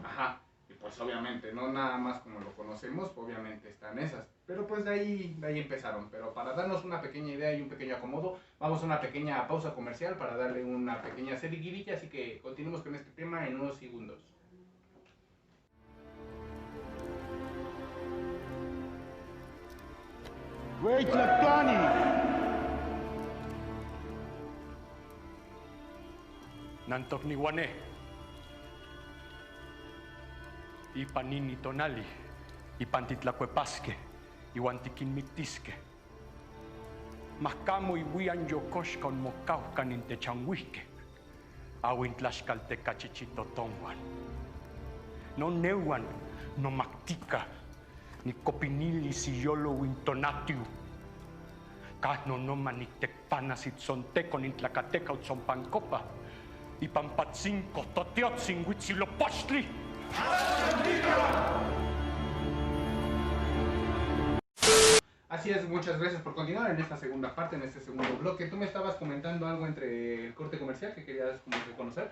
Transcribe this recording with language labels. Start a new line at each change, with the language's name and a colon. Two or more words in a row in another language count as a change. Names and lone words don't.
Spanish: ajá, y pues obviamente, no nada más como lo conocemos, obviamente están esas, pero pues de ahí empezaron. Pero para darnos una pequeña idea y un pequeño acomodo, vamos a una pequeña pausa comercial para darle una pequeña seguidilla, así que continuemos con este tema en unos segundos. Güey,
Nahuatl languages: Tlacani. Nantok ni Guané. Ipanini tonali. Ipantitlacuepasque. Ihuantiquinmictisque. Mascamo ihuian yocoxca onmocaucan intechanhuisque. Ahuintlaxcaltecachichitotonguan. No neuan, no mactica. Ni copinili si yolo wintonatiu. Casno no manictecpanas itzonteco ni tlacateca utzonpancopa. Y pampatzinco totiotzin huitzilopochtli.
Spanish: Así es, muchas gracias por continuar en esta segunda parte, en este segundo bloque. Tú me estabas comentando algo entre el corte comercial que querías como que conocer.